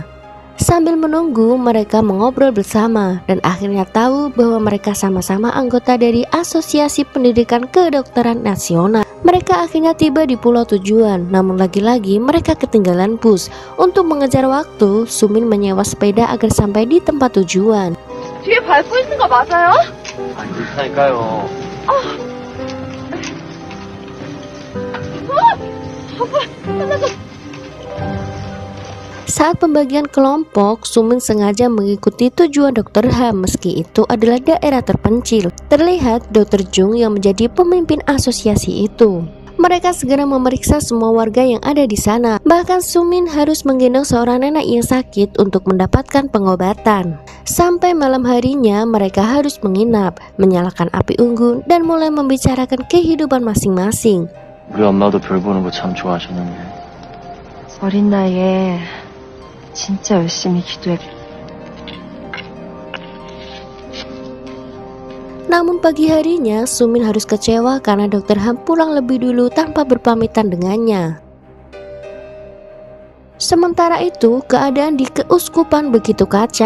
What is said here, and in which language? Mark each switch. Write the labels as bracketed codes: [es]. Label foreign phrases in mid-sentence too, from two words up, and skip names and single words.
[id] Sambil menunggu, mereka mengobrol bersama dan akhirnya tahu bahwa mereka sama-sama anggota dari Asosiasi Pendidikan Kedokteran Nasional. Mereka akhirnya tiba di pulau tujuan, namun lagi-lagi mereka ketinggalan bus. Untuk mengejar waktu, Sumin menyewa sepeda agar sampai di tempat tujuan. [ko] 뒤에 밟고 있는 거 맞아요? 그렇다니까요. [id] Saat pembagian kelompok, Sumin sengaja mengikuti tujuan Dr. Ham meski itu adalah daerah terpencil. Terlihat Dr. Jung yang menjadi pemimpin asosiasi itu. Mereka segera memeriksa semua warga yang ada di sana. Bahkan Sumin harus menggendong seorang nenek yang sakit untuk mendapatkan pengobatan. Sampai malam harinya mereka harus menginap, menyalakan api unggun dan mulai membicarakan kehidupan masing-masing. [ko] 우리 엄마도 별 보는 거 참 좋아하셨는데. 어린 나이에 진짜 열심히 기도해. [id] Namun pagi harinya Sumin harus kecewa karena Dr. Ham pulang lebih dulu tanpa berpamitan dengannya. Sementara itu, keadaan di keuskupan begitu kacau.